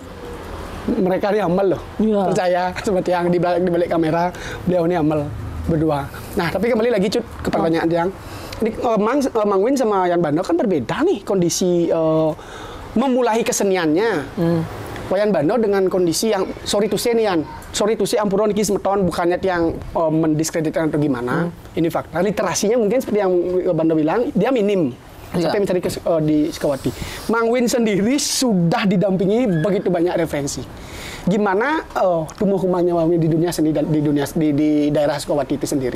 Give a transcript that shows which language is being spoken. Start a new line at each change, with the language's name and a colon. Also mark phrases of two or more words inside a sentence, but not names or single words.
Indonesian: Mereka ini amal loh, percaya seperti yang di balik kamera beliau ini amal berdua. Nah tapi kembali lagi Cut ke pertanyaan yang ini Mang Win sama Yan Bando kan berbeda nih kondisi memulai keseniannya. Wayan Bando dengan kondisi yang
English: sorry to say
Balinese: ampuron iki semeton
Indonesian: bukannya yang mendiskreditkan atau gimana. Ini fakta literasinya mungkin seperti yang Bando bilang dia minim. Sampai mencari di Sukawati. Mang Win sendiri sudah didampingi begitu banyak referensi. Gimana tumbuh kembangnya Mang Win di dunia seni dan di daerah Sukawati itu sendiri?